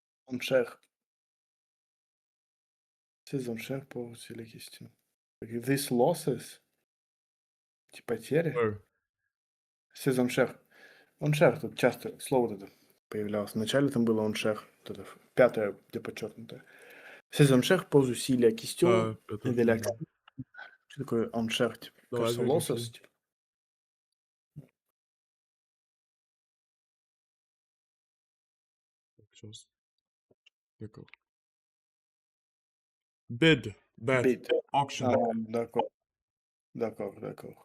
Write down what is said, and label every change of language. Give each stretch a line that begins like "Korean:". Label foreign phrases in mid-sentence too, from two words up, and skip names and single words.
French: Enchères. Ces enchères pour la question.
English: These losses,
Russian: эти потери.
French: Ouais. Ces enchères. Enchères
Russian: тут часто слово вот это появлялось. Вначале там было enchères, вот это пятое, где подчеркнутое.
French: Ces enchères pose aussi la question Ouais,
Russian: я тоже
French: de la
Russian: понял. Что такое enchères, типа? Давай Кажется, losses, верифи. типа. Сейчас.
French: D'accord.
English: Bid. Bet. Bid. Auction.
French: Ah, d'accord, d'accord, d'accord.